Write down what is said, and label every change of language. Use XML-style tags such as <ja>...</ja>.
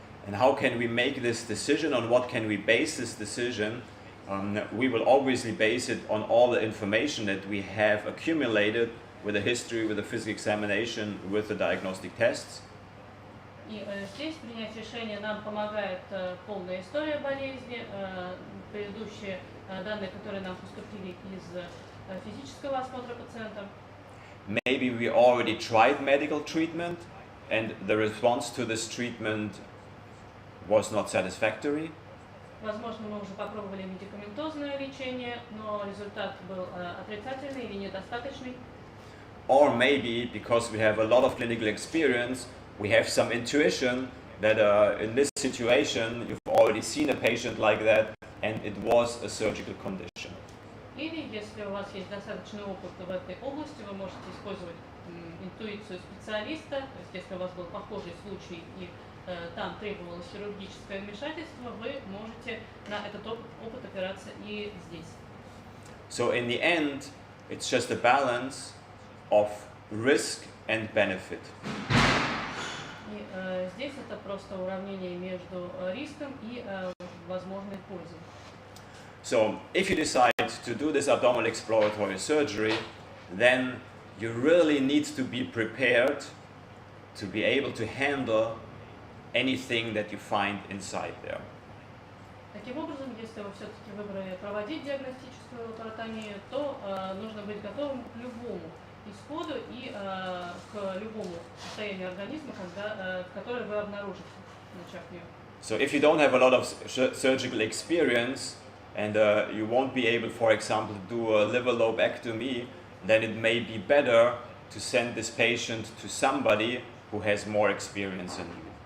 <en>And how can we make this decision? On what can we base this decision? We will obviously base it on all the information that we have accumulated with a history, with a physical examination, with the diagnostic tests.</en> <ru>И здесь принять решение нам помогает полная история болезни, предыдущие данные, которые нам поступили из физического осмотра пациента.</ru> <en>Maybe we already tried medical treatment and the response to this treatment was not satisfactory.</en> <ru>Возможно, мы уже попробовали медикаментозное лечение, но результат был отрицательный или недостаточный.</ru> <en>Or maybe because we have a lot of clinical experience, we have some intuition that in this situation you've already seen a patient like that and it was a surgical condition.</en> <ru>Или, если у вас есть достаточный опыт в этой области, вы можете использовать интуицию специалиста, то есть если у вас был похожий случай и там требовалось хирургическое вмешательство, вы можете на этот опыт опираться и здесь.</ru> <en>So in the end, it's just a balance of risk and benefit.</en> <ru>И здесь это просто уравнение между риском и возможной пользой.</ru> <en>So if you decide to do this abdominal exploratory surgery, then you really need to be prepared to be able to handle anything that you find inside there.</en> <ru>Таким образом, если вы все-таки выбрали проводить диагностическую лапаротомию, то нужно быть готовым к любому исходу и к любому состоянию организма, которое вы обнаружите, начав ее.</ru> <en>So if you don't have a lot of surgical experience, and you won't be able, for example, to do a liver lobectomy, then it may be better to send this patient to somebody who has more experience than you.</en>